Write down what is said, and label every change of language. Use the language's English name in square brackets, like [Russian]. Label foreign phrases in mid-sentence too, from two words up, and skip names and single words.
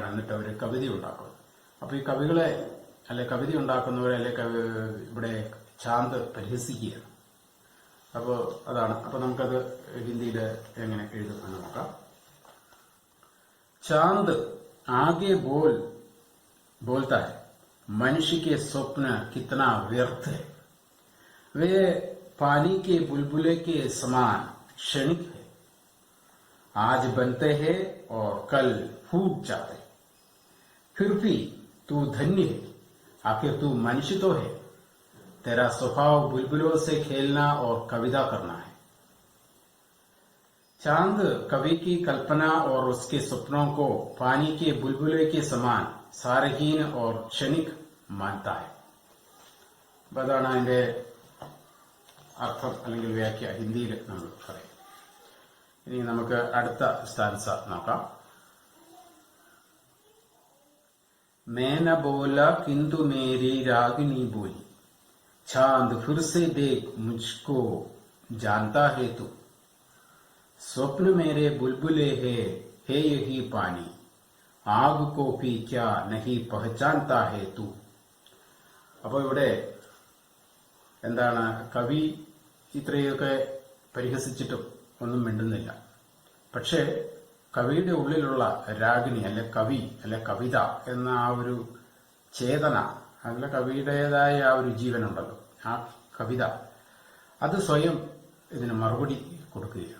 [Malayalam] എന്നിട്ട് അവർ കവിത ഉണ്ടാക്കുന്നത്. അപ്പൊ ഈ കവികളെ അല്ലെ കവിത ഉണ്ടാക്കുന്നവരെ അല്ലെ ഇവിടെ ചാന്ദ് പരിഹസിക്കുകയാണ്. അപ്പോ അതാണ്. അപ്പൊ നമുക്കത് ഹിന്ദിയിൽ എങ്ങനെ എഴുതും എന്ന് നോക്കാം. [Hindi] चांद आगे बोलता है, मनुष्य के स्वप्न कितना व्यर्थ है, वे पानी के बुलबुले के समान क्षणिक है, आज बनते हैं और कल फूट जाते, फिर भी तू धन्य है, आखिर तू मनुष्य तो है, तेरा स्वभाव बुलबुलों से खेलना और कविता करना है. चांद कवि की कल्पना और उसके सपनों को पानी के बुलबुले के समान सारहीन और क्षणिक मानता है. [Malayalam] അതാണ് അതിന്റെ അർത്ഥം അല്ലെങ്കിൽ വ്യാഖ്യ ഹിന്ദിയിൽ നമ്മൾ പറയും. ഇനി നമുക്ക് അടുത്ത സ്റ്റാൻസ നോക്കാം. [Hindi] मैं न बोला किंतु मेरी रागिनी बोली, चांद फिर से देख मुझको जानता है तू, स्वप्न मेरे बुलबुले है यही पानी, आग को भी क्या नहीं पहचानता है तू. [Malayalam] അപ്പോൾ ഇവിടെ എന്താണ്, കവി ഇത്രയൊക്കെ പരിഹസിച്ചിട്ടും ഒന്നും മിണ്ടുന്നില്ല. പക്ഷേ കവിയുടെ ഉള്ളിലുള്ള രാഗിണി അല്ലെ കവി അല്ലെ കവിത എന്ന ആ ഒരു ചേതന, അല്ല കവിയുടേതായ ആ ഒരു ജീവനുണ്ടല്ലോ, ആ കവിത അത് സ്വയം ഇതിന് മറുപടി കൊടുക്കുകയാണ്.